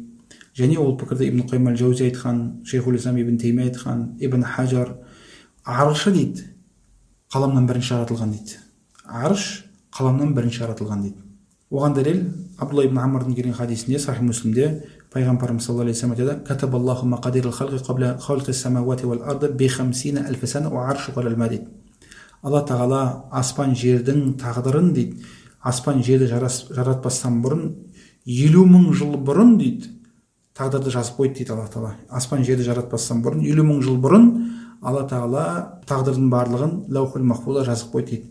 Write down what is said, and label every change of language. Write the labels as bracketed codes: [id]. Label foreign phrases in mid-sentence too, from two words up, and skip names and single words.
[kk] Және ол пікірді Ибн Қайым аль-Жаузи айтқан, Шейхул Ислам ибн Теймия айтқан, Ибн Хаджар, аршы дейді, қаламнан бірінші жаратылған дейді. Арш қаламнан бірінші жаратылған дейді. Оған дәлел Абдулла ибн Амрдың келген хадисінде, Сахих Муслимде пайғамбарымыз [ar] صلى الله عليه وسلم айтады: "كتب الله مقادير الخلق قبل خلق السماوات والأرض ب 50 ألف سنة وعرشه على الماء" дейді. [kk] Алла тағала аспан жердің тағдырын дейді, аспан жерді жаратпастан бұрын 50 000 жыл бұрын дейді, тағдырды жазып қойды дейді Алла тағала. Аспан жерді жаратпастан бұрын, 50.000 жыл бұрын Алла тағала тағдырдың барлығын лаухул махфузда жазып қойды дейді.